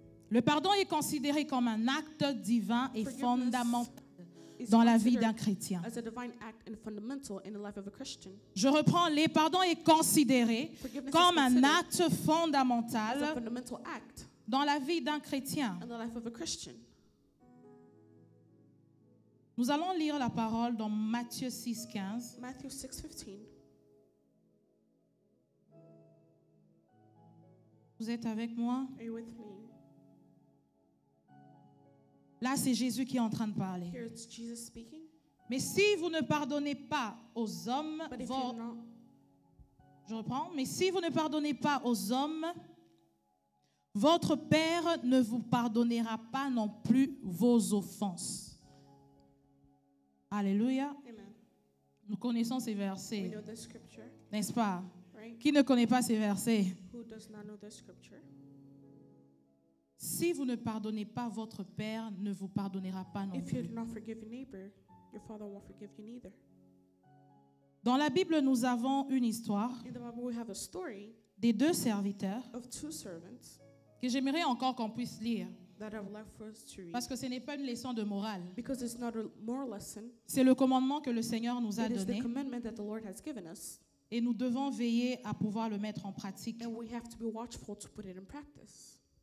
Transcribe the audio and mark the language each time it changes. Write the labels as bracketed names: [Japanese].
[French] Le pardon est considéré comme un acte divin et [English] Forgiveness [French] fondamental [English] is [French] dans la vie [English] considered [French] d'un chrétien. [English] as a divine act and fundamental in the life of a Christian. [French] Je reprends, le pardon est considéré [English] Forgiveness [French] comme [English] is [French] un [English] considered [French] acte [English] as a [French] fondamental [English] fundamental act [French] dans la vie d'un chrétien. [English] in the life of a Christian. [French] Nous allons lire la parole dans Matthieu 6,15. [English] Matthew 6:15. [French] Vous êtes avec moi? [English] Are you with me? [French] Là, c'est Jésus qui est en train de parler. [English] Here it's Jesus speaking. [French] Mais si vous ne pardonnez pas aux hommes, [English] But if [French] vos- [English] you're not, [French] je reprends, mais si vous ne pardonnez pas aux hommes, votre Père ne vous pardonnera pas non plus vos offenses. Alléluia. amen. Nous connaissons ces [English] We [French] versets, [English] know this scripture, [French] n'est-ce pas? [English] right? [French] Qui ne connaît pas ces versets? [English] Who does not know this scripture? [French] Si vous ne pardonnez pas, votre Père ne vous pardonnera pas non [English] If you [French] plus. [English] do not forgive your neighbor, your father won't forgive you neither. [French] Dans la Bible, nous avons une histoire [English] In the Bible, we have a story [French] des deux serviteurs [English] of two servants [French] que j'aimerais encore qu'on puisse lire, [English] that I would like for us to read. [French] parce que ce n'est pas une leçon de morale. [English] Because it's not a moral lesson, [French] C'est le commandement que le Seigneur nous a [English] it is the [French] donné [English] commandment that the Lord has given us, [French] et nous devons veiller à pouvoir le mettre en pratique. [English] and we have to be watchful to put it in practice.